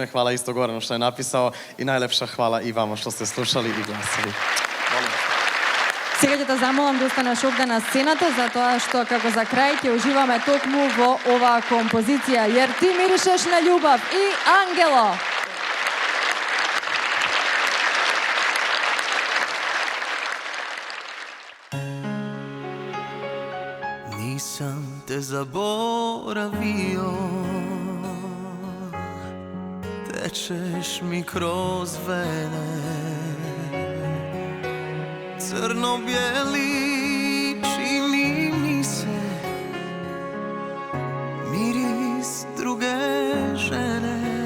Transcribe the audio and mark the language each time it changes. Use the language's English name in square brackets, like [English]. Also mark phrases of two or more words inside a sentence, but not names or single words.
[Macedonian] Хвала исто Горано што е написал и најлепша хвала и вама што сте слушали и гласали. Сега ќе те замолам да останеш овде на сцената, затоа што како за крај ќе уживаме токму во оваа композиција Јер ти миришеш на љубав и Ангело. [Croatian] Nisam te zaboravio, tečeš mi kroz vene, crno-bijeli čini mi se miris druge žene.